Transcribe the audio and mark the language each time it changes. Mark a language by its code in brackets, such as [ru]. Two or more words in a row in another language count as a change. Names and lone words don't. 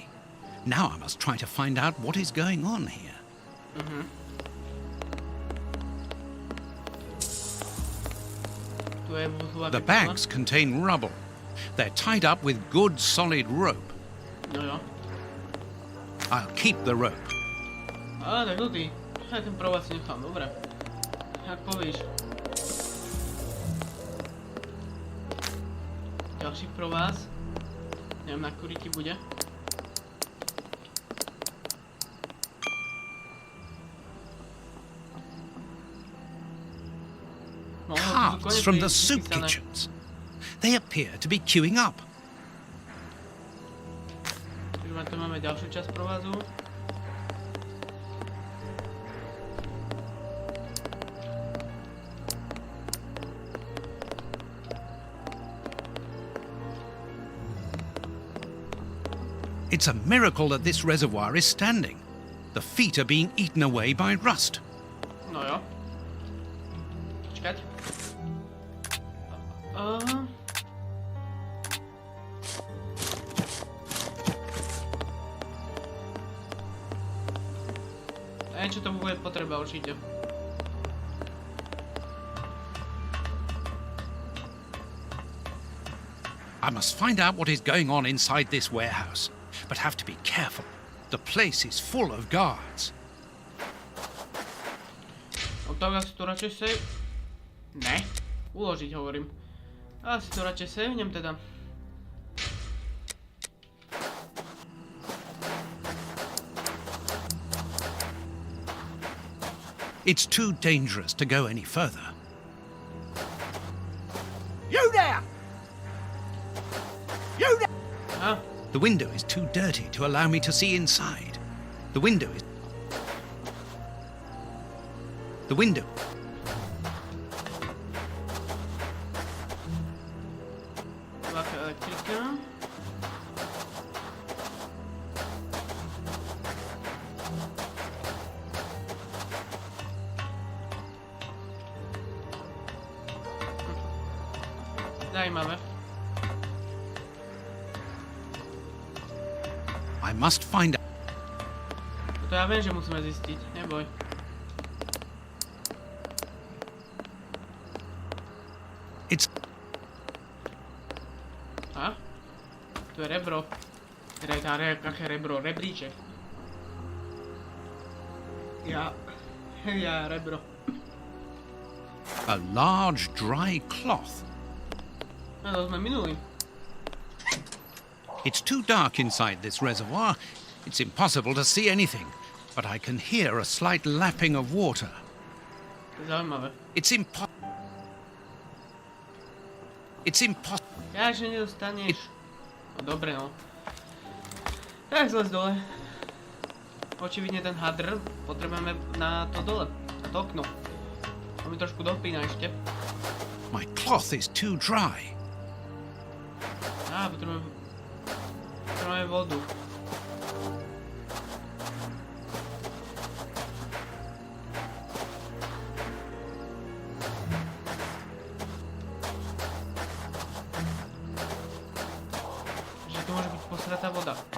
[en] Now I must try to find out what is going on here. The bags contain rubble. They're tied up with good solid rope. [sk] No jo. [en] I'll keep the rope. [sk] Tak dobrý. Ja ten provaz si nechám, dobre. [cs] Jak povíš. [sk] Ďalší provaz. Neviem, na ktorý ti bude. [en] Carts from the soup kitchens. They appear to be queuing up. [sk] Tu máme ďalšiu časť provazu. [en] It's a miracle that this reservoir is standing. The feet are being eaten away by rust. [sk] No jo. Počkať. Niečo to bude potreba určite. [en] I must find out what is going on inside this warehouse, but have to be careful. The place is full of guards. [sk] No tak asi to radšej save... Ne. Uložiť hovorím. Asi to radšej savenem teda. [en] It's too dangerous to go any further. You there! You there! Ah, The window is too dirty to allow me to see inside. The window is... The window... [sk] taká elektrika. [cs] Zajímavé. [en] I must find out... [sk] To ja viem, že musíme zistiť, neboj. [en] It's... [sk] A? Tu je rebro. Aké rebro? Rebríček. Ja, rebro. [en] A large dry cloth. [sk] No to sme minuli. [en] It's too dark inside this reservoir. It's impossible to see anything, but I can hear a slight lapping of water. [sk] To je zaujímavé. [en] It's impossible. [sk] Ja, že nedostaneš. No dobre, no. Tak zles dole. Očividne ten hadr potrebujeme na to dole. Na to okno. To mi trošku dopína ešte. [en] My cloth is too dry. [sk] Á, potrebujeme vodu. Že tu môže byť posratá voda.